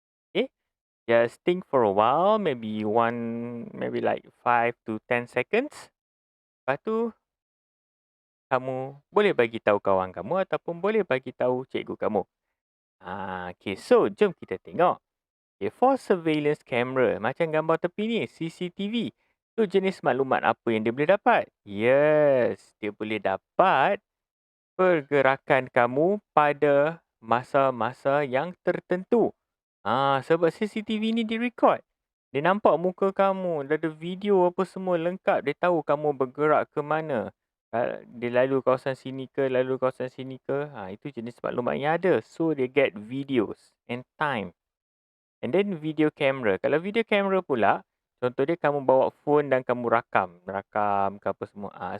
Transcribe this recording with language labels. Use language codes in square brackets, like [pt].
[en] Okay, just think for a while, maybe like 5 to 10 seconds. [ms] Lepas tu, kamu boleh bagi tahu kawan kamu ataupun boleh bagi tahu cikgu kamu. Okay, so jom kita tengok. [en] Okay, for surveillance camera, [ms] macam gambar tepi ni, CCTV. Tu jenis maklumat apa yang dia boleh dapat? [en] Yes, [ms] dia boleh dapat pergerakan kamu pada masa-masa yang tertentu. Sebab CCTV ni direkod. Dia nampak muka kamu, dia ada video apa semua lengkap. Dia tahu kamu bergerak ke mana. Dia lalu kawasan sini ke, lalu kawasan sini ke. Itu jenis maklumat yang ada. [en] So, they get videos and time. And then video camera. [ms] Kalau video camera pula, contoh dia kamu bawa phone dan kamu rakam ke apa semua.